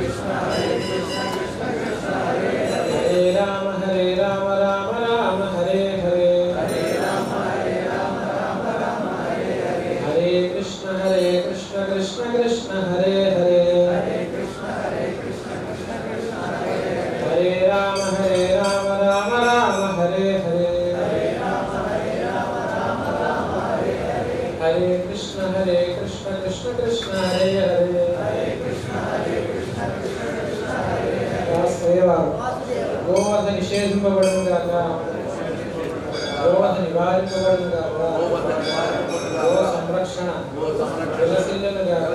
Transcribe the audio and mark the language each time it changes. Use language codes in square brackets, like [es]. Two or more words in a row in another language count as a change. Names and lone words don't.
[sa] రామ రామ రామ హరే హరే, హరే కృష్ణ కృష్ణ కృష్ణ హరే హరే, హరే రామ రామ రామ హరే హరే, హరే కృష్ణ కృష్ణ కృష్ణ హరే హరే. [te] గోవధ నిషేధింపబడును గాక, గోవధ నివారింపబడును గాక, గో సంరక్షణ విలసిల్లును గాక.